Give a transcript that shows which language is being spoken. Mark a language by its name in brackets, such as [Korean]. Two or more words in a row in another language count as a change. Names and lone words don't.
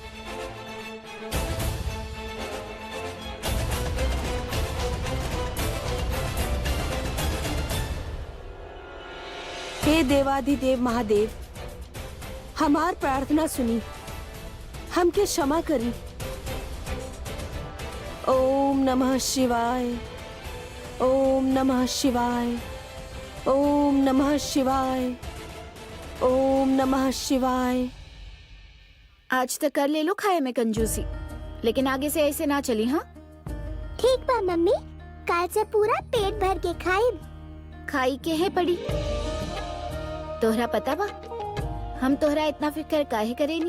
[Bhojpuri] हे देवाधिदेव महादेव, हमार प्रार्थना सुनी, हमके क्षमा करी। [Sanskrit] ओम नमः शिवाय। ओम नमः शिवाय। ओम नमः शिवाय। ओम नमः शिवाय। [Bhojpuri] आज तक कर ले लो खाए में कंजूसी, लेकिन आगे से ऐसे ना चली। हाँ ठीक बा मम्मी, कल से पूरा पेट भर के खाइब। खाई के है पड़ी। तोहरा पता बा हम तोहरा इतना फिक्र काहे करेनी?